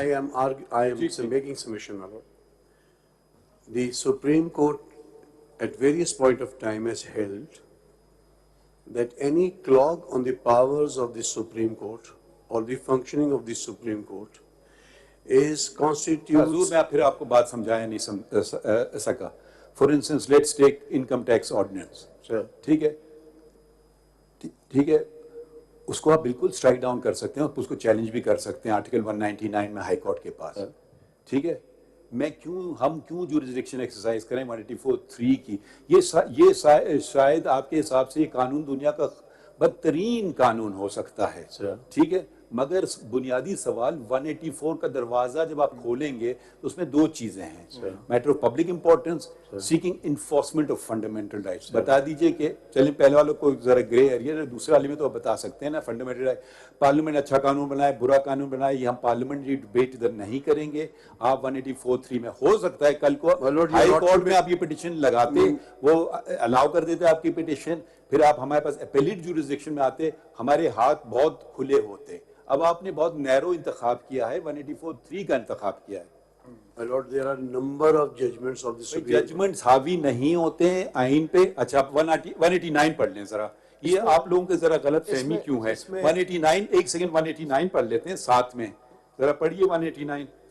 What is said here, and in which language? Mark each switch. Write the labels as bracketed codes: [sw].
[en] I am making submission, my Lord. The Supreme Court at various point of time has held that any clog on the powers of the Supreme Court or the functioning of the Supreme Court is constitutes. [ur] حضور میں پھر آپ کو بات سمجھایا نہیں سکا. [en] For instance, let's take income tax ordinance. [ur] ٹھیک ہے ٹھیک ہے, اس کو آپ بالکل اسٹرائک ڈاؤن کر سکتے ہیں اور اس کو چیلنج بھی کر سکتے ہیں آرٹیکل 199 میں ہائی کورٹ کے پاس. ٹھیک ہے, ہم کیوں جورسڈکشن ایکسرسائز کریں 184(3) کی؟ یہ شاید آپ کے حساب سے یہ قانون دنیا کا بدترین قانون ہو سکتا ہے. ٹھیک ہے, مگر بنیادی سوال 184 کا دروازہ جب آپ کھولیں گے تو اس میں دو چیزیں ہیں, [en] Matter of public importance, seeking enforcement of fundamental rights. [ur] بتا دیجئے کہ چلیں پہلے والوں کو ذرا گرے ایریا, دوسرے والے میں تو بتا سکتے ہیں نا فنڈامنٹل رائٹ. پارلیمنٹ اچھا قانون بنائے برا قانون بنائے, یہ ہم پارلیمنٹری ڈبیٹ ادھر نہیں کریں گے. آپ 184(3) میں ہو سکتا ہے کل کو ہائی کورٹ میں آپ یہ پٹیشن لگاتے, وہ الاؤ کر دیتے آپ کی پٹیشن, پھر آپ ہمارے پاس اپیلیٹ جورسڈکشن میں آتے, ہمارے ہاتھ بہت کھلے ہوتے. اب آپ نے بہت نیرو انتخاب کیا ہے, 184(3) کا انتخاب کیا ہے. [en] My Lord, there are number of judgments of the Supreme Court. [ur] Judgements حاوی نہیں ہوتے ہیں آئین پہ. اچھا 189 پڑھ لیں ذرا, یہ آپ لوگوں کے ذرا غلط فہمی کیوں ہے. 189 ایک سیکنڈ 189 پڑھ لیتے ہیں ساتھ میں, ذرا پڑھیے 189.